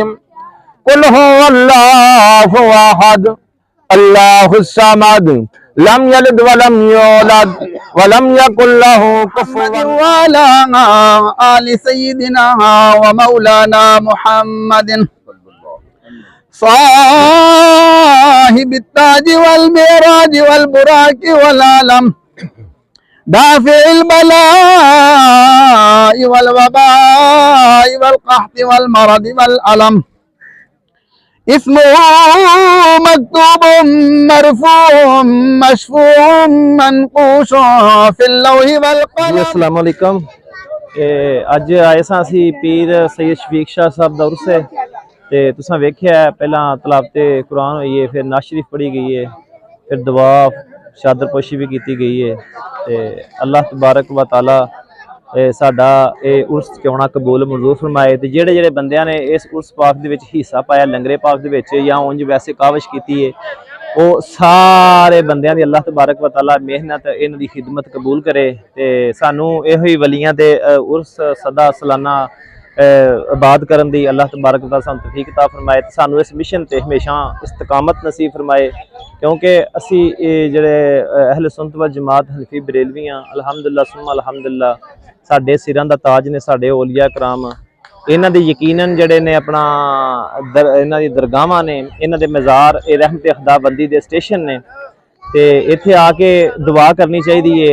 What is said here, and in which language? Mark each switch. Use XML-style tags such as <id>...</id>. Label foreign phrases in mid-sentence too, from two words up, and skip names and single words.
<ar>قل هو الله أحد الله الصمد لم يلد ولم يولد ولم يكن له كفوا أحد. آل سيدنا ومولانا محمد صاحب التاج والمعراج والبراق والعلم دافع البلاء والوباء والقحط والمرض والألم اسمه مكتوب مرفوع مشفوع منقوش في اللوح والقلم. السلام عليكم.</ar> <pa>ਅਜ ਆਏ ਸਾਂ ਅਸੀ ਪੀਰ ਸੈਯਦ ਸ਼ਫ਼ੀਕ ਸ਼ਾਹ ਸਾਹਬ ਦਾ ਉਰਸ ਹੈ ਤੇ ਤੁਸਾਂ ਵੇਖਿਆ ਪਹਿਲਾ ਤਲਾਵਤੇ ਕੁਰਾਨ ਹੋਈ ਹੈ, ਫਿਰ ਨਾਤ ਸ਼ਰੀਫ਼ ਪੜ੍ਹੀ ਗਈ ਹੈ, ਫਿਰ ਦੁਆ ਚਾਦਰਪੋਸ਼ੀ ਭੀ ਕੀ ਗਈ ਹੈ। ਤੇ ਅੱਲਾਹ</pa> <ar>تبارك وتعالى</ar> <pa>ਸਾਡਾ ਉਰਸ ਚੌਨਾ ਕਬੂਲ ਮੰਜ਼ੂਰ ਫ਼ਰਮਾਏ। ਤੇ ਜੇੜ੍ਹੇ ਜੇੜ੍ਹੇ ਬੰਦਿਆਂ ਨੇ ਇਸ ਉਰਸ ਪਾਕ ਦੇ ਵਿਚ ਹਿੱਸਾ ਪਾਇਆ ਲੰਗਰੇ ਪਾਕ ਦੇ ਵਿਚ ਯਾ ਉਂਜ ਵੈਸੇ ਕਾਵਿਸ਼ ਕੀ ਹੈ, ਵੋ ਸਾਰੇ ਬੰਦਿਆਂ ਦੀ ਅੱਲਾਹ</pa> <ar>تبارك وتعالى</ar> <pa>ਮਿਹਨਤ ਇਨ੍ਹਾਂ ਦੀ ਖ਼ਿਦਮਤ ਕਬੂਲ ਕਰੇ। ਤੇ ਸਾਨੂੰ ਇਹੋ ਹੀ ਵਲੀਆਂ ਦੇ ਉਰਸ ਸਦਾ ਸਲਾਨਾ ਆਬਾਦ ਕਰਨ ਦੀ ਅੱਲਾਹ</pa> <ar>تبارك وتعالى</ar> <pa>ਸਾਨੂੰ ਤੌਫ਼ੀਕ ਅਤਾ ਫ਼ਰਮਾਏ। ਤੇ ਸਾਨੂੰ ਇਸ ਮਿਸ਼ਨ ਤੇ ਹਮੇਸ਼ਾ ਇਸਤਕਾਮਤ ਨਸੀਬ ਫ਼ਰਮਾਏ, ਕਿਉਂਕਿ ਅਸੀ ਜੇੜ੍ਹੇ ਅਹਿਲੇ ਸੁੰਨਤ ਵ ਜਮਾਤ ਹਨਫ਼ੀ ਬਰੇਲਵੀ ਹਾਂ</pa> <ar>الحمد لله ثم الحمد لله</ar> <pa>ਸਾਡੇ ਸਿਰਾਂ ਦਾ ਤਾਜ ਨੇ ਸਾਡੇ ਔਲੀਆ ਕਰਾਮ। ਇਨ੍ਹਾਂ ਦੇ ਯਕੀਨਨ ਜੇੜ੍ਹੇ ਨੇ ਅਪਣਾ ਇਨ੍ਹਾਂ ਦੀ ਦਰਗਾਹਾਂ ਨੇ, ਇਨ੍ਹਾਂ ਦੇ ਮਜ਼ਾਰ ਰਹਿਮਤ ਖ਼ੁਦਾਬੰਦੀ ਦੇ ਸਟੇਸ਼ਨ ਨੇ, ਤੇ ਇੱਥੇ ਆਕੇ ਦੁਆ ਕਰਨੀ ਚਾਹੀਦੀ।</pa>